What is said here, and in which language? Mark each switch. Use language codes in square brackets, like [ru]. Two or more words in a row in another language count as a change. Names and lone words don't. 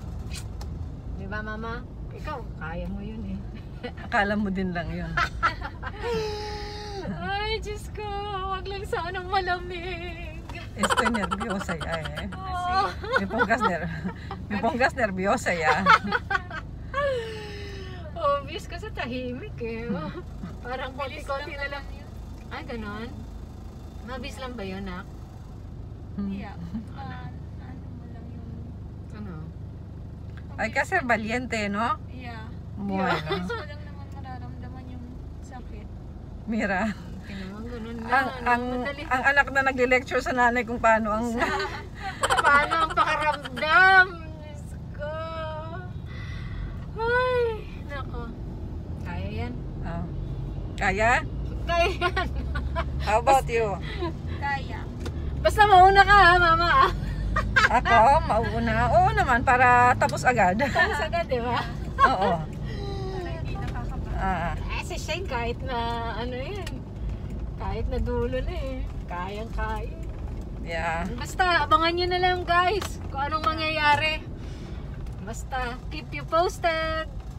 [tl] Di ba, Mama? Ikaw, kaya mo yun eh. Akala mo din lang yun. Ay, Diyos ko, wag lang sanang malamig. [es] Estoy nerviosa ya eh. Oh. Me pongas nerviosa ya. [tl] Obvious kasi tahimik eh. Parang konti-konti na lang. Ay, ganon? Mabilis lang ba yun, Nak? Yeah. Ano mo lang yung... Ano? [es] Hay que ser valiente, ¿no? Yeah. Bueno. [tl] Mas mo lang naman mararamdaman yung sakit. Mira. Okay naman, ganun lang. Ang Madali. anak na nagle-lecture sa nanay kung paano ang Paano ang pakaramdam? Diyos ko. Ay, nako. Kaya yan. Ah. Kaya? Kaya yan. [en] How about you? [tl] Kaya. Basta mauna ka ha, Mama. Ako, mauuna. Oo naman, para tapos agad. Tapos agad, di ba? Oo. Para hindi nakakaba. Ah. Eh, si Shane kahit na ano yan. Kahit na dulo na eh. Kayang-kaya. Yeah. Basta, abangan nyo na lang guys kung anong mangyayari. Basta, [en] keep you posted.